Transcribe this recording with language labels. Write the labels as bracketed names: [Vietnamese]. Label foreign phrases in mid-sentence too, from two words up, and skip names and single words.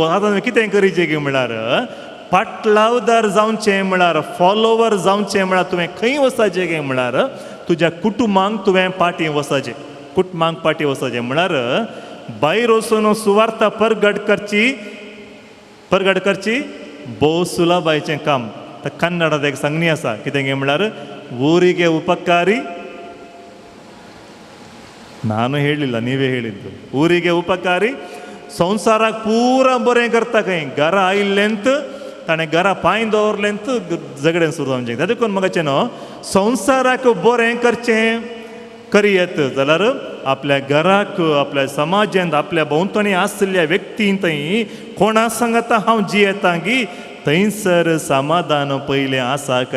[Konkani] आतां कितें करीचें गे म्हळ्यार फाटलावदार जावचें म्हळ्यार फॉलोवर जावचें म्हळ्यार तुवें खंय वचचें गे म्हळ्यार तुज्या कुटुंबांक तुवें पाटी वचचें. कुटुंबांक पाटी वचचें म्हळ्यार भायर वचून सुवार्थ परगट करची भोव सुलभायचें काम. तर कन्नडांत एक सांगणी आसा कितें गे म्हळ्यार [Kannada] ಊರಿಗೆ ಉಪಕಾರಿ ನಾನು ಹೇಳಿಲ್ಲ ನೀವೇ ಹೇಳಿದ್ದು ಊರಿಗೆ ಉಪಕಾರಿ [Konkani] संवसाराक पुरा बरें करता खंय घरा आयिल्लेंत ताणें घरा पांय दवरलेंत झगडें सुरू जावचें. देखून म्हाका न्हू संवसाराक बरें करचें करियत जाल्यार आपल्या घराक आपल्या समाजांत आपल्या भोंवतणी आसलेल्या व्यक्तीन थंय कोणा सांगता हांव जियेता गी थंयसर समाधान पयलें आसा कर.